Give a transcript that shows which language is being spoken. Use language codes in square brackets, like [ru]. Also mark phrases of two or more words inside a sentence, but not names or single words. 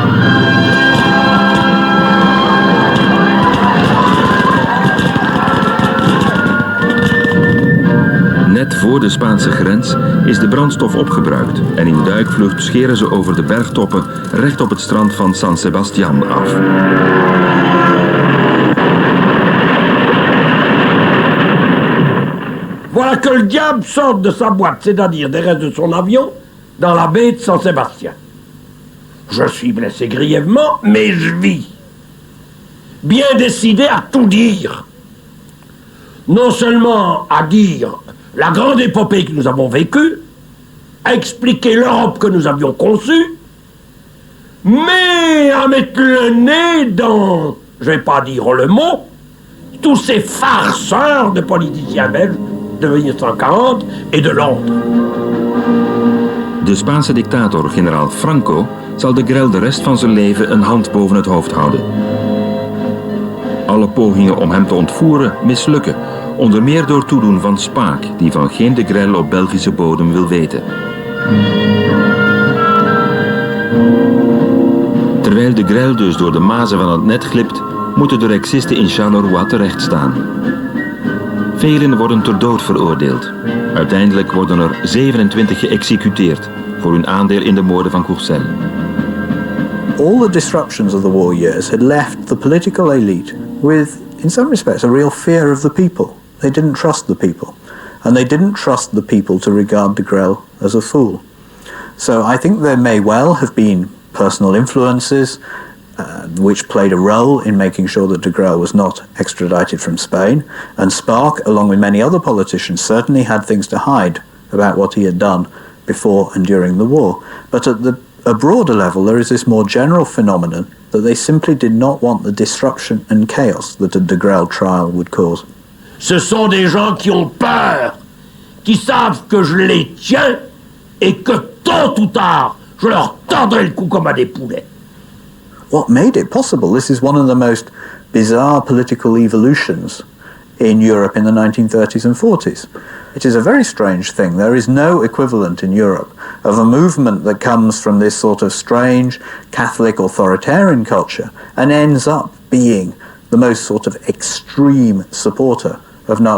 [nl] Net voor de Spaanse grens is de brandstof opgebruikt en in duikvlucht scheren ze over de bergtoppen recht op het strand van San Sebastián af. [fr] Voilà que le diable sort de sa boîte, c'est-à-dire des restes de son avion, dans la baie de San Sébastien. Je suis blessé grièvement, mais je vis. Bien décidé à tout dire. Non seulement à dire la grande épopée que nous avons vécue, à expliquer l'Europe que nous avions conçue, mais à mettre le nez dans, je vais pas dire le mot, tous ces farceurs de politiciens belges de 1940 et de Londres. [nl] De Spaanse dictator generaal Franco zal de Grelle de rest van zijn leven een hand boven het hoofd houden. Alle pogingen om hem te ontvoeren mislukken, onder meer door toedoen van Spaak, die van geen de Grelle op Belgische bodem wil weten. Terwijl de Grelle dus door de mazen van het net glipt, moeten de Rexisten in Charleroi terechtstaan. Velen worden ter dood veroordeeld. Uiteindelijk worden er 27 geëxecuteerd voor hun aandeel in de moorden van Courcelles. [en] All the disruptions of the war years had left the political elite with, in some respects, a real fear of the people. They didn't trust the people. And they didn't trust the people to regard de Grelle as a fool. So I think there may well have been personal influences which played a role in making sure that de Grelle was not extradited from Spain. And Spaak, along with many other politicians, certainly had things to hide about what he had done before and during the war. But at a broader level, there is this more general phenomenon that they simply did not want the disruption and chaos that a de Grelle trial would cause. [fr] Ce sont des gens qui ont peur, qui savent que je les tiens et que tôt ou tard, je leur tordrai le cou comme à des poulets. [en] What made it possible? This is one of the most bizarre political evolutions in Europe in the 1930s and 40s. It is a very strange thing. There is no equivalent in Europe of a movement that comes from this sort of strange Catholic authoritarian culture and ends up being the most sort of extreme supporter of Nazi Germany.